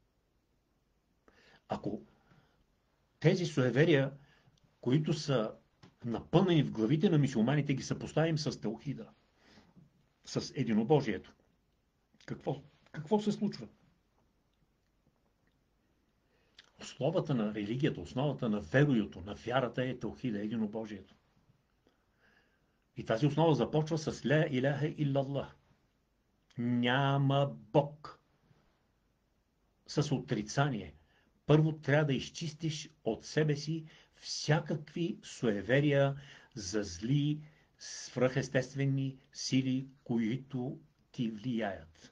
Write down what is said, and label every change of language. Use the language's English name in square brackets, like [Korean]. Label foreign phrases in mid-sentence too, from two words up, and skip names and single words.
[Bulgarian] Ако тези суеверия, които са напълнени в главите на мюсюлманите, ги съпоставим с теохида, с единобожието, какво се случва? Основата на религията, основата на веруюто, на вярата е теохида, единобожието. И тази основа започва с [Arabic] لا إله إلا الله. [Bulgarian] Няма Бог. С отрицание. Първо трябва да изчистиш от себе си всякакви суеверия за зли, свръхестествени сили, които ти влияят.